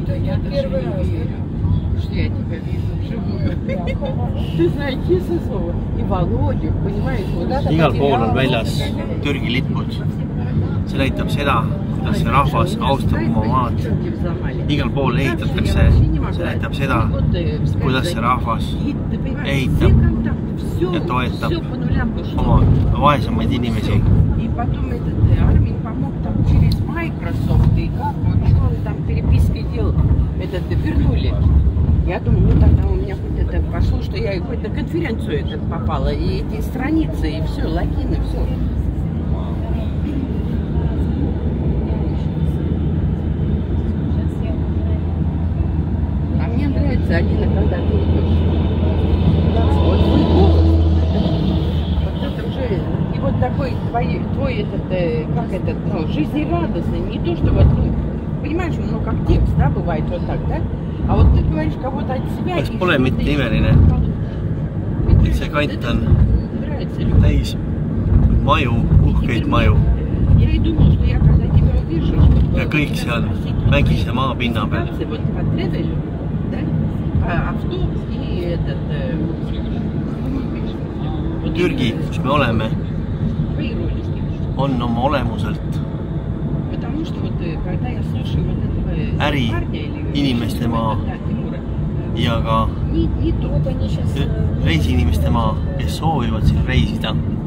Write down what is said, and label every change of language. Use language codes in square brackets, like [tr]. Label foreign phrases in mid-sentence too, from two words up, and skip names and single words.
[et] Igal pool on väljas Türgi lipud. See näitab seda, kuidas see rahvas austab oma maad. Igal pool ehitatakse. See näitab seda, kuidas see rahvas ehitab ja toetab oma vaesemaid inimesi. [ru] Я думаю, ну тогда у меня хоть это пошло, что я хоть на конференцию этот попала, и эти страницы, и все, логины, все. А мне нравится, Алина, когда ты идешь. Вот твой голос, вот это уже, и вот такой твой этот, как этот, ну, жизнерадостный, не то, что вот, ну, понимаешь, ну, как текст, да, бывает вот так, да? А вот ты говоришь кого-то от себя. [et] Kas pole mitte imeline, et see kant on täis maju, uhkeid maju ja kõik seal mägise maapinna peal. Türgi, kus me oleme, on oma olemuselt äri inimeste maa ja ka reisiinimeste maa, kes soovivad siin reisida.